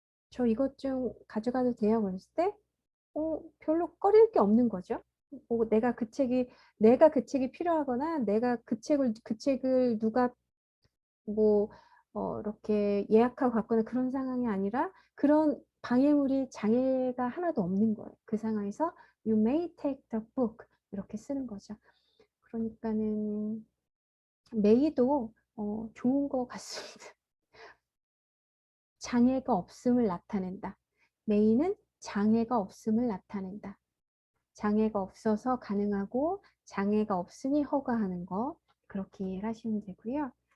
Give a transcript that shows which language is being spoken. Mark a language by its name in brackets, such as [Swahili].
[Korean] 저 이것 좀 가져가도 돼요? 그랬을 때, 별로 꺼릴 게 없는 거죠. 내가 그 책이 필요하거나, 그 책을 누가 뭐, 이렇게 예약하고 갔거나 그런 상황이 아니라, 그런 방해물이 장애가 하나도 없는 거예요. 그 상황에서, [English] You may take the book. [Korean] 이렇게 쓰는 거죠. 그러니까는, may도, 좋은 것 같습니다. 장애가 없음을 나타낸다. may는 장애가 없음을 나타낸다. 장애가 없어서 가능하고 장애가 없으니 허가하는 거 그렇게 이해를 하시면 되고요.